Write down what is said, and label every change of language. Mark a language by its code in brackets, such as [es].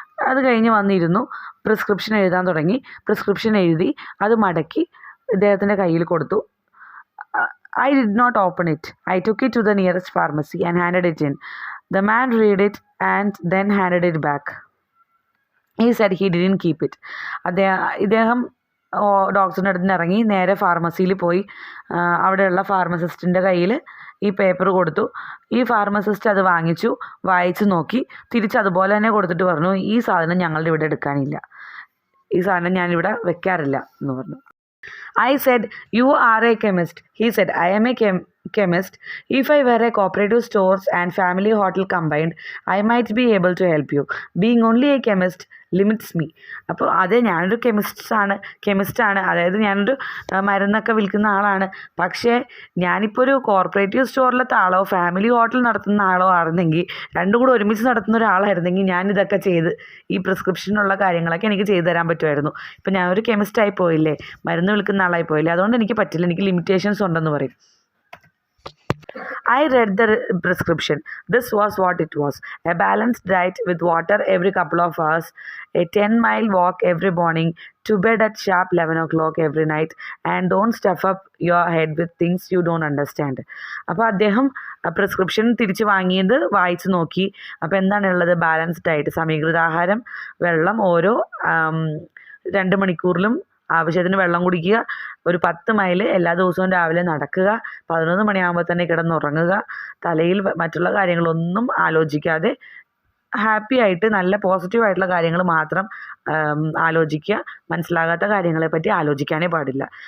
[ml] അത് കഴിഞ്ഞ് വന്നിരുന്നു, പ്രിസ്ക്രിപ്ഷൻ എഴുതാൻ തുടങ്ങി. പ്രിസ്ക്രിപ്ഷൻ എഴുതി അത് മടക്കി ഇദ്ദേഹത്തിൻ്റെ കയ്യിൽ കൊടുത്തു. [en] I did not open it. I took it to the nearest pharmacy and handed it in. The man read it and then handed it back. He said he didn't keep it. [ml] ഇദ്ദേഹം ഡോക്ടറിൻ്റെ അടുത്ത് നിന്ന് ഇറങ്ങി നേരെ ഫാർമസിയിൽ പോയി അവിടെയുള്ള ഫാർമസിസ്റ്റിൻ്റെ കയ്യിൽ ഈ പേപ്പർ കൊടുത്തു. ഈ ഫാർമസിസ്റ്റ് അത് വാങ്ങിച്ചു, വായിച്ച് നോക്കി, തിരിച്ച് അതുപോലെ തന്നെ കൊടുത്തിട്ട് പറഞ്ഞു, ഈ സാധനം ഞങ്ങളുടെ ഇവിടെ എടുക്കാനില്ല, ഈ സാധനം ഞാനിവിടെ വെക്കാറില്ല എന്ന് പറഞ്ഞു. [en] I said, "You are a chemist." He said, "I am a chemist. If I were a cooperative stores and family hotel combined, I might be able to help you. Being only a chemist limits me." [ml] അപ്പോൾ അതെ, ഞാനൊരു കെമിസ്റ്റാണ്, അതായത് ഞാനൊരു മരുന്നൊക്കെ വിൽക്കുന്ന ആളാണ്. പക്ഷേ ഞാനിപ്പോൾ ഒരു കോർപ്പറേറ്റീവ് സ്റ്റോറിലത്തെ ആളോ ഫാമിലി ഹോട്ടൽ നടത്തുന്ന ആളോ ആയിരുന്നെങ്കിൽ, രണ്ടും കൂടെ ഒരുമിച്ച് നടത്തുന്ന ഒരാളായിരുന്നെങ്കിൽ ഞാനിതൊക്കെ ചെയ്ത് ഈ പ്രിസ്ക്രിപ്ഷനുള്ള കാര്യങ്ങളൊക്കെ എനിക്ക് ചെയ്തു തരാൻ പറ്റുമായിരുന്നു. ഇപ്പം ഞാനൊരു കെമിസ്റ്റായി പോയില്ലേ, മരുന്ന് വിൽക്കുന്ന ആളായി പോയില്ലേ, അതുകൊണ്ട് എനിക്ക് പറ്റില്ല, എനിക്ക് ലിമിറ്റേഷൻസ് ഉണ്ടെന്ന് പറയും. [en] I read the prescription. This was what it was: a balanced diet with water every couple of hours, a 10-mile walk every morning, to bed at sharp 11 o'clock every night, and don't stuff up your head with things you don't understand. [ml] അപ്പോൾ അദ്ദേഹം prescription തിരിച്ച് വാങ്ങിയത് വായിച്ച് നോക്കി. അപ്പോൾ എന്താണുള്ളത്? Balanced diet, സമീകൃതാഹാരം, വെള്ളം ഓരോ 2 മണിക്കൂറിലും ആവശ്യത്തിന് വെള്ളം കുടിക്കുക, ഒരു 10 മൈൽ എല്ലാ ദിവസവും രാവിലെ നടക്കുക, 11 മണിയാകുമ്പോൾ തന്നെ കിടന്നുറങ്ങുക, തലയിൽ മറ്റുള്ള കാര്യങ്ങളൊന്നും ആലോചിക്കാതെ ഹാപ്പി ആയിട്ട് നല്ല പോസിറ്റീവായിട്ടുള്ള കാര്യങ്ങൾ മാത്രം ആലോചിക്കുക, മനസ്സിലാകാത്ത കാര്യങ്ങളെപ്പറ്റി ആലോചിക്കാനേ പാടില്ല.